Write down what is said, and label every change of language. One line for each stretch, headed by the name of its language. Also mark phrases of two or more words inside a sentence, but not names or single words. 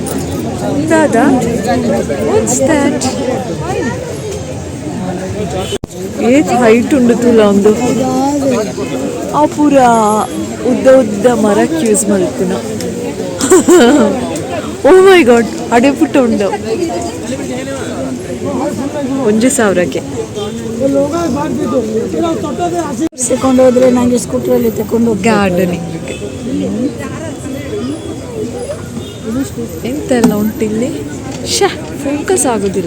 Tulu: ಏತ್ ಹೈಟ್ ಉಂಡು ತುಲ ಒಂದು ಆ ಪೂರ ಉದ್ದ ಉದ್ದ ಮರಕ್ಕೆ ಯೂಸ್ ಮಲ್ಪುನ.
English: oh my god
Tulu: ಅಡೆ ಪುಟ್ಟ ಉಂಡು 1,000ಕ್ಕೆ
Kannada: ತಕೊಂಡು ಹೋದ್ರೆ ನಂಗೆ ಸ್ಕೂಟ್ರಲ್ಲಿ ತಕೊಂಡು ಗಾರ್ಡನಿಂಗ್ ಎಂತೆಲ್ಲ ಉಂಟಿಲ್ಲಿ. ಶಾ ಫೋಕಸ್ ಆಗೋದಿಲ್ಲ